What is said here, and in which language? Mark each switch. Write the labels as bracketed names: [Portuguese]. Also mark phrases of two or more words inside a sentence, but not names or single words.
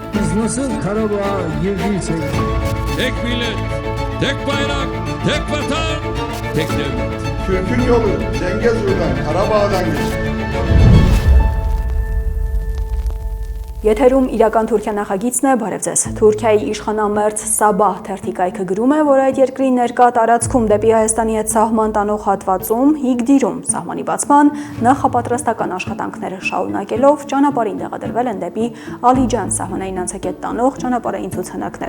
[Turkish] Siz nasıl Karabağ'a girdiysek... Tek millet, tek bayrak, tek vatan, tek devlet. Türk'ün yolu Zengezur'dan, Karabağ'dan geçti. [Armenian] Եթերում իրական Թուրքիա նախագիծն է, բարև ձեզ։ Թուրքիայի իշխանամերձ Սաբահ թերթիկայքը գրում է, որ այդ երկրի ներկա տարածքում դեպի Հայաստանի հետ սահման տանող հատվածում Հիգդիրում սահմանի բացման նախապատրաստական աշխատանքները շարունակելով ճանապարհին տեղադրվել են դեպի Ալիջան սահմանային անցակետ տանող ճանապարհային ցուցանակներ։